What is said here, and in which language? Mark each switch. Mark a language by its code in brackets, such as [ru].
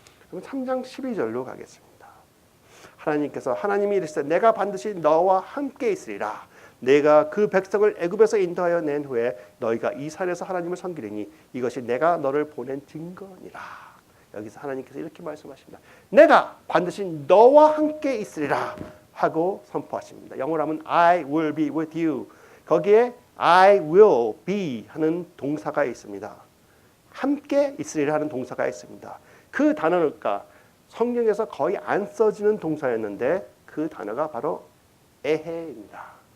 [ko] 그럼 3장 12절로 가겠습니다. 하나님이 이르시되 내가 반드시 너와 함께 있으리라. 내가 그 백성을 애굽에서 인도하여 낸 후에 너희가 이 산에서 하나님을 섬기리니 이것이 내가 너를 보낸 증거니라. 여기서 하나님께서 이렇게 말씀하십니다. 내가 반드시 너와 함께 있으리라 하고 선포하십니다. 영어로 하면 [en] I will be with you. [ko] 거기에 [en] I will be [ko] 하는 동사가 있습니다. 함께 있으리라 하는 동사가 있습니다. 그 단어가 성경에서 거의 안 써지는 동사였는데 그 단어가 바로 에헤입니다.